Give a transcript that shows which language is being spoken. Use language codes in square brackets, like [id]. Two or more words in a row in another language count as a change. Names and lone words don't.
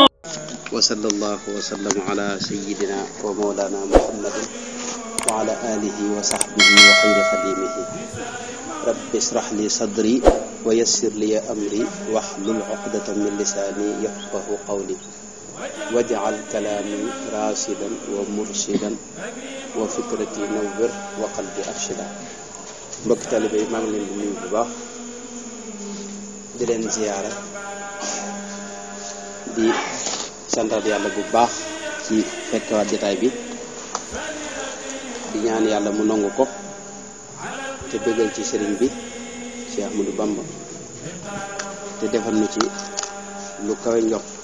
[ar] وصلى الله وسلم على سيدنا ومولانا محمد وعلى آله وصحبه وخير خديمه. رب اشرح لي صدري ويسر لي أمري واحلل عقدة من لساني يفقه قولي واجعل كلامي راشدا ومرشدا وفكرتي نور وقلبي أرشدا. [wo] mbokk taalibe yi maa ngi leen di nuyu bu baax di leen ziyaara di santaat yàlla bu baax ci fekkewaat jotaay bi di ñaan yàlla mu nangu ko te bëggal ci sëriñ bi Cheikh Ahmadou Bamba te defal nu ci lu kawe njort.